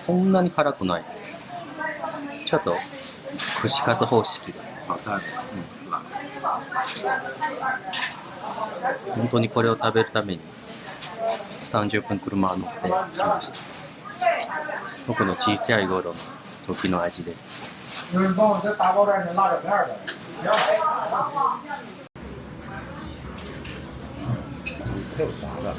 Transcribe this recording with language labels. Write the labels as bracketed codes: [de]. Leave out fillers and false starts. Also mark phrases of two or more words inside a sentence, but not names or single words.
[ja] そんなに辛くないです。ちょっと串カツ方式ですね。本当にこれを食べるために30分車乗ってきました。僕の小さい頃の時の味です。 [zh] 有人帮我再打包点那辣椒片的。还有啥的？